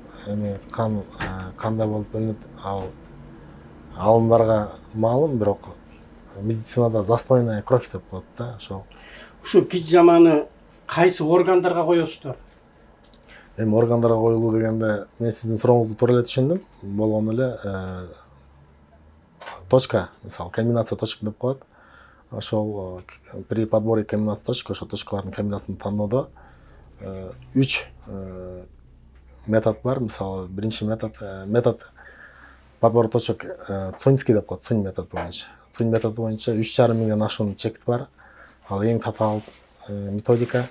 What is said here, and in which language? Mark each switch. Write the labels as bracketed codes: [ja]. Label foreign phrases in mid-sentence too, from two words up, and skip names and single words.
[ky] Эми кан кандай болуп бөлүнөт, ал алымдарга маалым, бирок медицинада [ru] застойная кровь [ky] деп коет да, ошол. Ушу хижаманы кайсы органдарга коесуздар? Эми органдарга коюлуу дегенде мен сиздин сурооңузду туура эле түшүндүм. Болгону эле точка, мисалы комбинация точка деп коет. ошол [ru] при подборе комбинации точек [ky] ошо точкалардын комбинациясын тандоодо 3 метод бар. Мисалы биринчи метод [ru] подбор точек Цуньский [ky] деп коет, Цунь методу боюнча. Цунь методу боюнча 3,5 миңден ашуун чек бар. Ал эң татаал методика.